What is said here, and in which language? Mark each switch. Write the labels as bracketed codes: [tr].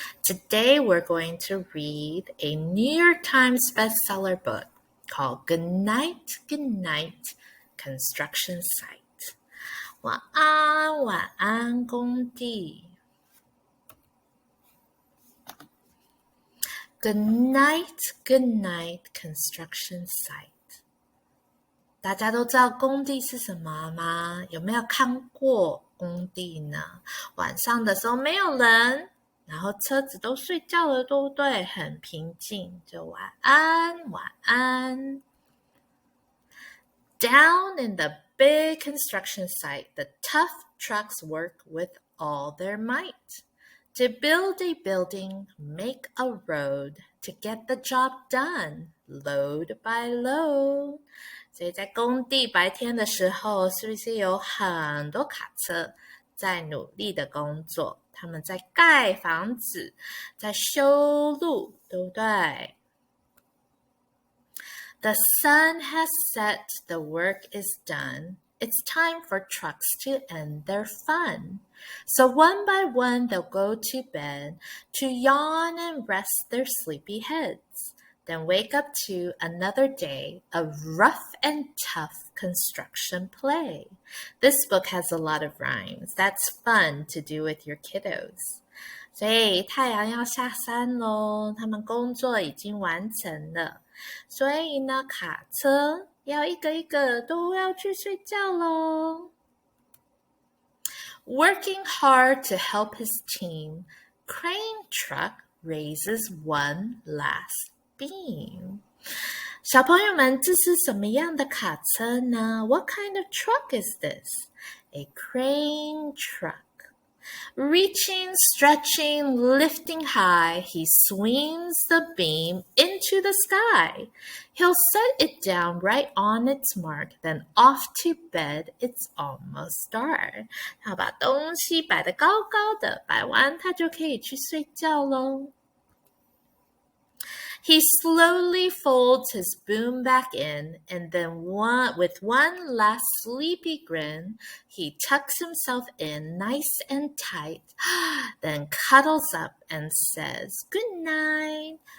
[en] Today we're going to read a New York Times bestseller book called Good Night, Good Night, Construction Site. [zh] 晚安，晚安，工地。 [en] Good night, good night, construction site. [zh] 大家都知道工地是什么吗？有没有看过工地呢？晚上的时候没有人，然后车子都睡觉了，对不对？很平静，就晚安，晚安。 [en] Down in the big construction site, the tough trucks work with all their might. To build a building, make a road, to get the job done, load by load. [zh] 所以在工地白天的时候，是不是有很多卡车在努力的工作？他们在盖房子，在修路，对不对？ [en] The sun has set, the work is done. It's time for trucks to end their fun. So one by one they'll go to bed to yawn and rest their sleepy heads. Then wake up to another day of rough and tough construction play. This book has a lot of rhymes. That's fun to do with your kiddos. [zh] 所以太阳要下山咯，他们工作已经完成了。所以呢，卡车要一个一个都要去睡觉咯。 [en] Working hard to help his team, crane truck raises one last beam. [zh] 小朋友们，这是什么样的卡车呢？ [en] What kind of truck is this? A crane truck.Reaching, stretching, lifting high, he swings the beam into the sky. He'll set it down right on its mark, then off to bed, it's almost dark. [zh] 他把东西摆得高高的，摆完他就可以去睡觉咯。 [en] He slowly folds his boom back in, and then with one last sleepy grin, he tucks himself in nice and tight, then cuddles up and says, Good night.